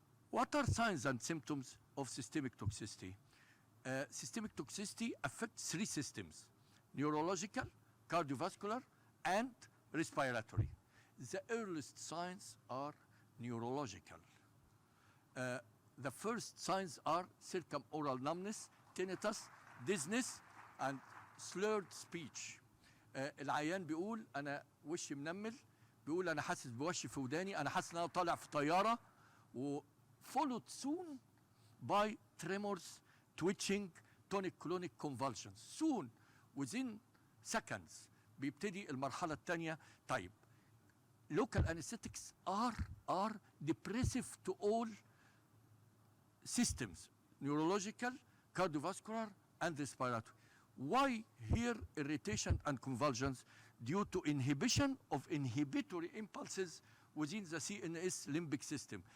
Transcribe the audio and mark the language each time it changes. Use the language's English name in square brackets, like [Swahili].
[English] What are signs and symptoms of systemic toxicity? Systemic toxicity affects three systems: neurological, cardiovascular, and respiratory. The earliest signs are neurological. The first signs are circumoral numbness, tinnitus, dizziness, and slurred speech. [Arabic] العيان بيقول أنا وشي منمل، بيقول أنا حاسس بوشي في وداني، أنا حاسس إن أنا طالع في طيارة، [English] followed soon by tremors, twitching, tonic-clonic convulsions. Soon, within seconds, [Arabic] بيبتدي المرحلة الثانية. [English] طيب, local anesthetics are depressive to all systems, neurological, cardiovascular, and respiratory. Why here irritation and convulsions? Due to inhibition of inhibitory impulses within the CNS limbic system.